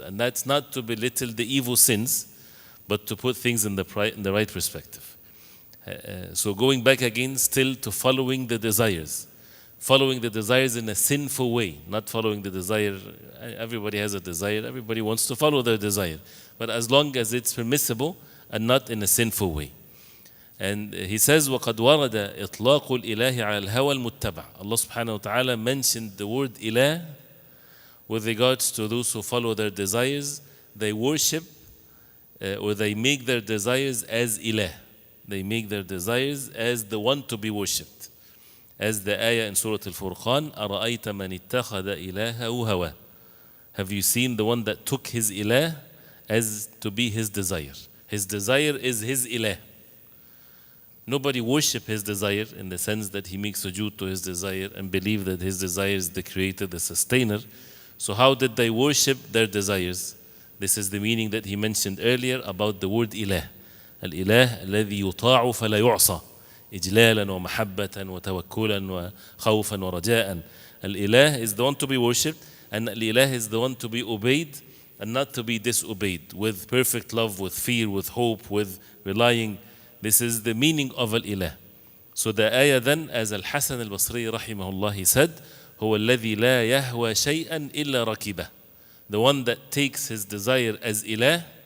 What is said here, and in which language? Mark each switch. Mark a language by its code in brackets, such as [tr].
[en] And that's not to belittle the evil sins, but to put things in the right perspective. So going back again still to following the desires. Following the desires in a sinful way, not following the desire. Everybody has a desire, everybody wants to follow their desire. But as long as it's permissible and not in a sinful way. And he says, [ar] وَقَدْ وَرَدَ إِطْلَاقُ الْإِلَهِ عَلَى الْهَوَى الْمُتَّبَعِ. [en] Allah subhanahu wa ta'ala mentioned the word ilah with regards to those who follow their desires. They worship, or they make their desires as ilah. They make their desires as the one to be worshipped. As the ayah in Surah Al-Furqan, [ar] أَرَأَيْتَ مَنِ اتَّخَذَ إِلَهَهُ هَوَى. [en] Have you seen the one that took his ilah as to be his desire? His desire is his ilah. Nobody worship his desire in the sense that he makes sujood to his desire and believe that his desire is the creator, the sustainer. So how did they worship their desires? This is the meaning that he mentioned earlier about the word ilah. [ar] Al-ilah الذي يطاع فلا يعصى إجلالا ومحبة وتوكلا وخوفا ورجاء. [en] Al-ilah is the one to be worshipped, and al-ilah is the one to be obeyed and not to be disobeyed, with perfect love, with fear, with hope, with relying. This is the meaning of al-ilah. So the ayah then, as Al-Hasan al-Basri rahimahullah, he said, [ar] هو الذي لا يهوى شيئا إلا ركبه. [en] The one that takes his desire as ilah